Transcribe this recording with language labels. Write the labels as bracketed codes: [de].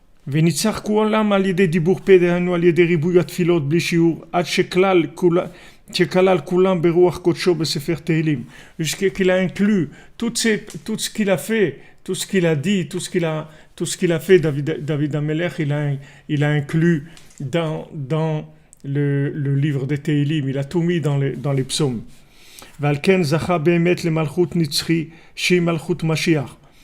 [he] וניצח כולם על ידי דיבור פה, דהיינו על ידי ריבוי התפילות בלי שיעור, עד שכלל כולם ברוח קודשו בספר תהילים. [fr] Jusqu'à qu'il a inclus tout ce qu'il a fait, tout ce qu'il a dit, tout ce qu'il a fait, David Amelech, il a inclus dans le livre des Teilim, il a tout mis dans les psaumes. [he] ועל כן זכה באמת למלכות נצחי, שהיא מלכות משיח.